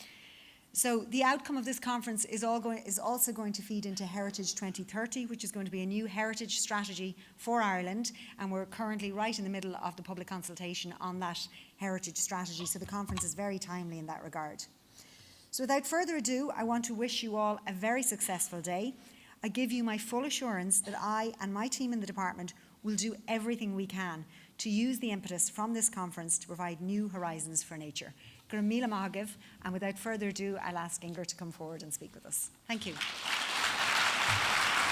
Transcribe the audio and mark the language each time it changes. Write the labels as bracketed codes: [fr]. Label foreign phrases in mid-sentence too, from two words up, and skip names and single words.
[en] So the outcome of this conference is also going to feed into Heritage 2030, which is going to be a new heritage strategy for Ireland, and we're currently right in the middle of the public consultation on that heritage strategy, so the conference is very timely in that regard. So without further ado, I want to wish you all a very successful day. I give you my full assurance that I and my team in the department will do everything we can to use the impetus from this conference to provide new horizons for nature. [ga] Gur míle maith, [en] and without further ado, I'll ask Inger to come forward and speak with us. Thank you.